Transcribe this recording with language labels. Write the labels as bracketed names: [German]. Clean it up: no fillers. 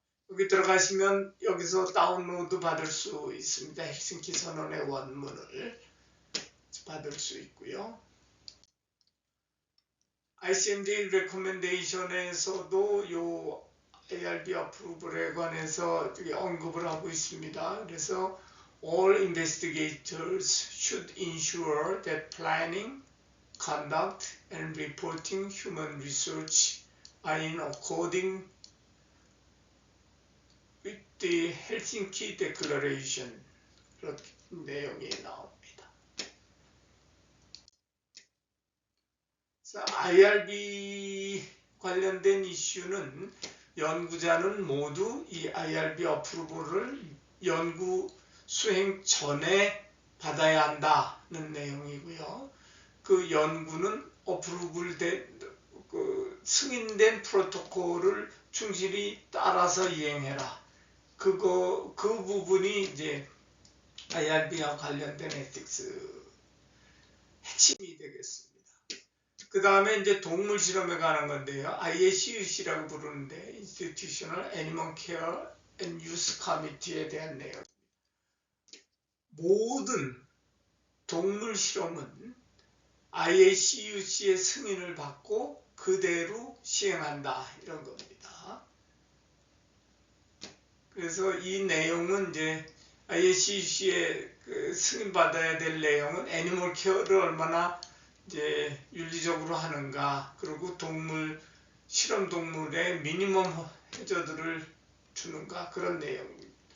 [Korean] 여기 들어가시면 여기서 다운로드 받을 수 있습니다. 헬싱키 선언의 원문을 받을 수 있고요. ICMJ 레코멘데이션에서도 요 ARB 어프로블에 관해서 언급을 하고 있습니다. [English] 그래서 all investigators should ensure that planning, conduct, and reporting human research are in according with the Helsinki Declaration. [Korean] 그런 내용이 나옵니다. IRB 관련된 이슈는 연구자는 모두 이 IRB 어프로블을 연구 수행 전에 받아야 한다는 내용이고요. 그 연구는 어프로블된 승인된 프로토콜을 충실히 따라서 이행해라. 그 부분이 이제 IRB와 관련된 에틱스 핵심이 되겠습니다. 그 다음에 이제 동물 실험에 관한 건데요. IACUC라고 부르는데 Institutional Animal Care and Use Committee에 대한 내용. 모든 동물 실험은 IACUC의 승인을 받고 그대로 시행한다 이런 겁니다. 그래서 이 내용은 이제 IACUC의 승인 받아야 될 내용은 애니멀 케어를 얼마나 이제 윤리적으로 하는가, 그리고 실험 동물의 미니멈 해저드를 주는가, 그런 내용입니다.